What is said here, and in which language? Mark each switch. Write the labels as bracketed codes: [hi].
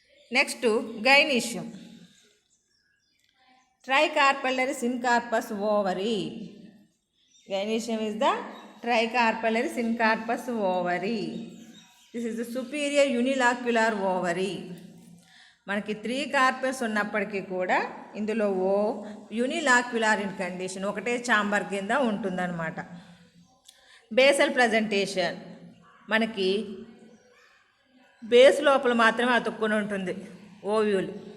[te] Next gynoecium, ట్రైకార్పల్లరీ సిన్కార్పస్ ovary. [en] Gynoecium is the tricarpellary syncarpus ovary. This is the superior unilocular ovary. [te] మనకి 3 corpus ఉన్నప్పటికీ కూడా ఇందులో యూనిలాక్యులార్ in condition, ఒకటే chamber కింద ఉంటుందన్నమాట. బేసల్ ప్రజెంటేషన్, మనకి బేస్ లోపల మాత్రమే అతుక్కుని ఉంటుంది ఓవ్యూల్.